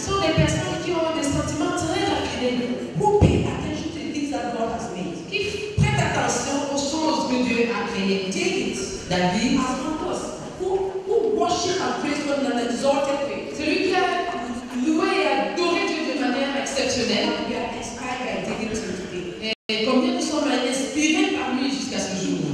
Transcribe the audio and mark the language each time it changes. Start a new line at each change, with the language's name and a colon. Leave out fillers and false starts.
French: sont des personnes qui ont des sentiments très raffinés,
English: who pay attention to the things that God has made.
French: qui prêtent attention aux choses que Dieu a créées.
English: David,
French: David,
English: as one of us, who worship and praise God in an exalted way.
French: celui qui a loué et adoré Dieu de manière exceptionnelle.
English: We are inspired by David till today.
French: Et combien nous sommes inspirés par lui jusqu'à ce jour.